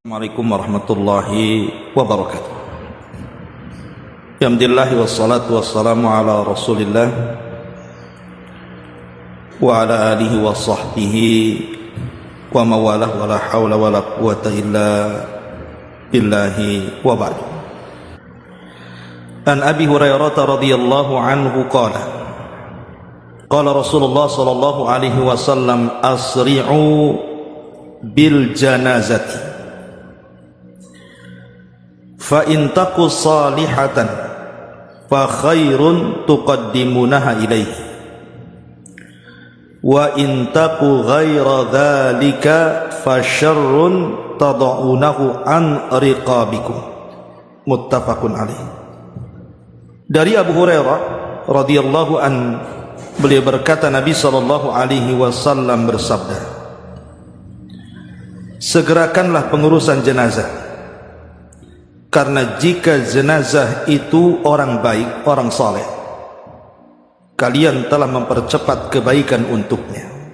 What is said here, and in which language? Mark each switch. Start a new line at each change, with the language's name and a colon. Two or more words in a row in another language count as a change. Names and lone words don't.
Arabic: السلام عليكم ورحمة الله وبركاته. الحمد لله والصلاة والسلام على رسول الله وعلى آله وصحبه ومن والاه ولا حول ولا قوة إلا بالله وبعد. عن أبي هريرة رضي الله عنه قال قال رسول الله صلى الله عليه وسلم أسرعوا بالجنازة فإن تك صالحة فخير تقدمونها إليه وإن تك غير ذلك فشر تضعونه عن رقابكم. متفق عليه.
Indonesian: Dari Abu Hurairah
Arabic: رضي الله عن,
Indonesian: beliau berkata, Nabi
Arabic: صلى الله عليه وسلم
Indonesian: bersabda, segerakanlah pengurusan jenazah, karena jika jenazah itu orang baik, orang saleh, kalian telah mempercepat kebaikan untuknya.